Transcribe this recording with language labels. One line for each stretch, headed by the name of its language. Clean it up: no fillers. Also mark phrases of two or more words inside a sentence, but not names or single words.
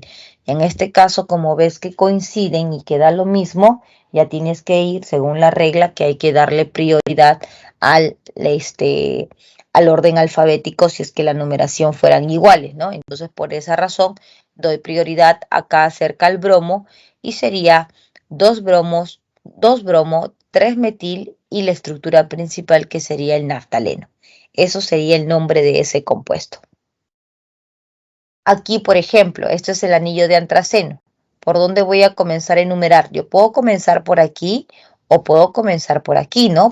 Spanish: En este caso, como ves que coinciden y queda lo mismo, ya tienes que ir según la regla que hay que darle prioridad al orden alfabético si es que la numeración fueran iguales, ¿no? Entonces, por esa razón, doy prioridad acá cerca al bromo y sería 2 bromos, 2 bromo, 3 metil y la estructura principal que sería el naftaleno. Eso sería el nombre de ese compuesto. Aquí, por ejemplo, este es el anillo de antraceno. ¿Por dónde voy a comenzar a enumerar? Yo puedo comenzar por aquí o puedo comenzar por aquí, ¿no?